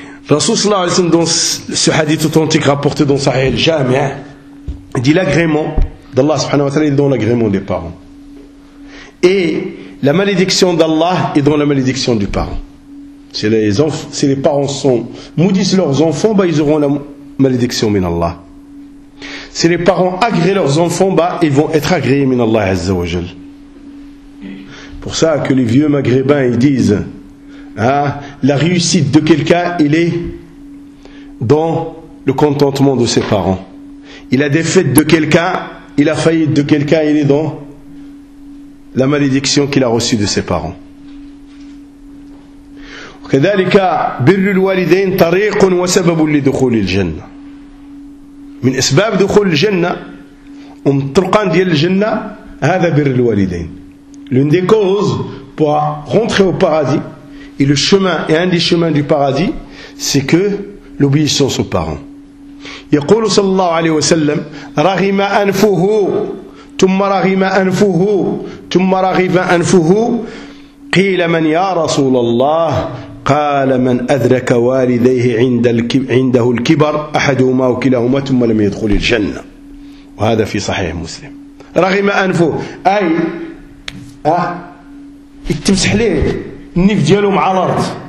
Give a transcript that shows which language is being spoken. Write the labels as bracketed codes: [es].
[ar] الرسول صلى الله عليه وسلم [fr] dans ce hadith authentique rapporté dans Sahih al-Jami dit l'agrément d'Allah subhanahu wa ta'ala est dans l'agrément des parents et la malédiction d'Allah est dans la malédiction du parent. Si les parents sont maudissent leurs enfants, bah ils auront la malédiction min Allah. Si les parents agréent leurs enfants, bah ils vont être agréés min Allah azza wa jal. Pour ça que les vieux maghrébins ils disent, la réussite de quelqu'un il est dans le contentement de ses parents. Il a des fêtes de quelqu'un, il a faillite de quelqu'un, il est dans la malédiction qu'il a reçue de ses parents. [ar] كذلك بر الوالدين طريق وسبب لدخول الجنة من أسباب دخول الجنة ومن الطرقان ديال الجنة هذا بر الوالدين [fr] l'une des causes pour rentrer au paradis et le chemin et un des chemins du paradis c'est que l'obéissance aux parents. [ar] يقول صلى الله عليه وسلم رغم أنفه ثم رغم أنفه ثم رغم أنفه قيل من يا رسول الله قال من أدرك والديه عنده الكبر أحدهما وكلاهما ثم لم يدخل الجنة وهذا في صحيح مسلم رغم أنفه أي تمسح ليه النف ديالهم على الأرض